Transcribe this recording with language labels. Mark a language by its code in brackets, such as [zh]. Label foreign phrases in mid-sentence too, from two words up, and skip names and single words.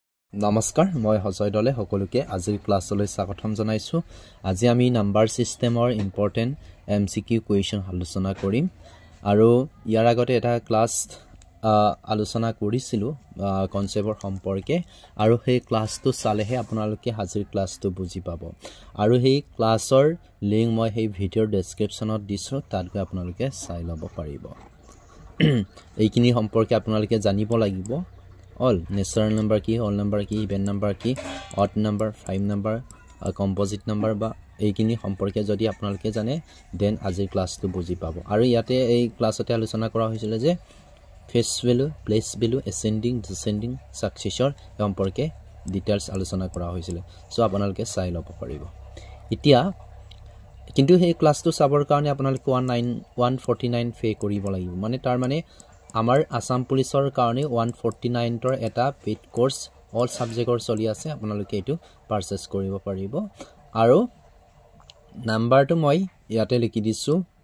[as] নমস্কাৰ মই হজয় দলে সকলোকে আজিৰ ক্লাছলৈ স্বাগতম জনাইছো আজি আমি [en] number system important MCQ question [as] আলোচনা কৰিম আৰু ইয়াৰ আগতে এটা ক্লাছ আলোচনা কৰিছিলো কনসেপ্টৰ সম্পৰ্কে আৰু সেই ক্লাছটো চালেহে আপোনালোকে আজিৰ ক্লাছটো বুজি পাব আৰু সেই ক্লাছৰ লিংক মই সেই ভিডিঅ'ৰ ডেসক্ৰিপচনত দিছো তাত গৈ আপোনালোকে চাই ল'ব পাৰিব এইখিনি সম্পৰ্কে আপোনালোকে জানিব লাগিব [en] all natural number [as] ki [en] whole number [as] ki [en] even number [as] ki [en] odd number prime number composite number [as] ba এইখিনি সম্পৰ্কে যদি আপোনালোকে জানে দেন আজিৰ ক্লাছটো বুজি পাব আৰু ইয়াতে এই ক্লাছতে আলোচনা কৰা হৈছিল যে [en] face value place value ascending descending successor [as] সম্পৰ্কে ডিটেইলছ আলোচনা কৰা হৈছিল সো আপোনালোকে চাই ল'ব পাৰিব এতিয়া কিন্তু এই ক্লাছটো চাবৰ কাৰণে আপোনালোকে 149 পে কৰিব লাগিব মানে তাৰ মানে আমাৰ আসাম পুলিচৰ কাৰণে 149 ৰ এটা [en] paid course all subject [as] চলি আছে আপোনালোকে এটো পাৰচেজ কৰিব পাৰিব আৰু নাম্বাৰটো মই ইয়াতে লিখি দিছো